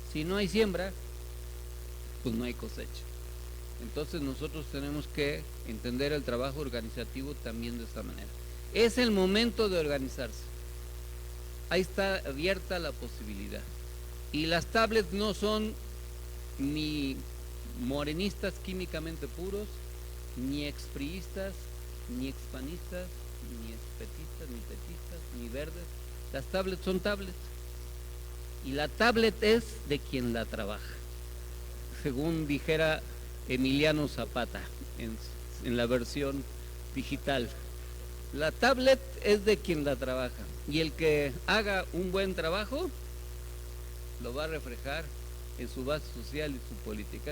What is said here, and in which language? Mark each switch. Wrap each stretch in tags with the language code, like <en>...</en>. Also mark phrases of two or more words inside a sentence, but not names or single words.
<es>Si no hay siembra, pues no hay cosecha. Entonces nosotros tenemos que entender el trabajo organizativo también de esta manera. Es el momento de organizarse. Ahí está abierta la posibilidad. Y las tablets no son ni morenistas químicamente puros, ni expriistas, ni expanistas, ni espetistas, ni petistas, ni verdes. Las tablets son tablets. Y la tablet es de quien la trabaja, según dijera Emiliano Zapata en la versión digital. La tablet es de quien la trabaja, y el que haga un buen trabajo lo va a reflejar en su base social y su política.</es>